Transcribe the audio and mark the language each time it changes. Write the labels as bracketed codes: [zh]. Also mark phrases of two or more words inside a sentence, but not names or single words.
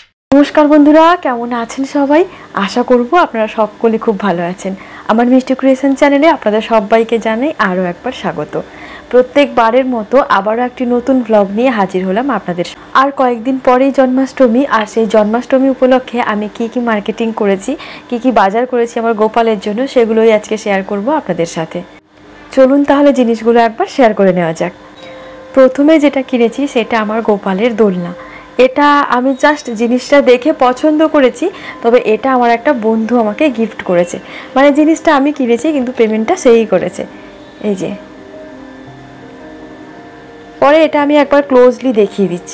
[bn] নমস্কার বন্ধুরা কেমন আছেন সবাই আশা করব আপনারা সকলে খুব ভালো আছেন। আমার মিষ্টি ক্রিয়েশন চ্যানেলে আপনাদের সবাইকে জানাই আরো একবার স্বাগত। প্রত্যেক বারের মতো আবারো একটি নতুন ব্লগ নিয়ে হাজির হলাম আপনাদের। আর কয়েকদিন পরেই জন্মাষ্টমী আর সেই জন্মাষ্টমী উপলক্ষে আমি কি মার্কেটিং করেছি কি বাজার করেছি আমার গোপালের জন্য সেগুলোই আজকে শেয়ার করব আপনাদের সাথে। চলুন তাহলে জিনিসগুলো একবার শেয়ার করে নেওয়া যাক। প্রথমে যেটা কিনেছি সেটা আমার গোপালের দোলনা। এটা আমি জাস্ট জিনিসটা দেখে পছন্দ করেছি, তবে এটা আমার একটা বন্ধু আমাকে গিফট করেছে। মানে জিনিসটা আমি কিনেছি কিন্তু পেমেন্টটা সেই করেছে। এই যে পরে এটা আমি একবার ক্লোজলি দেখিয়ে দিচ্ছি।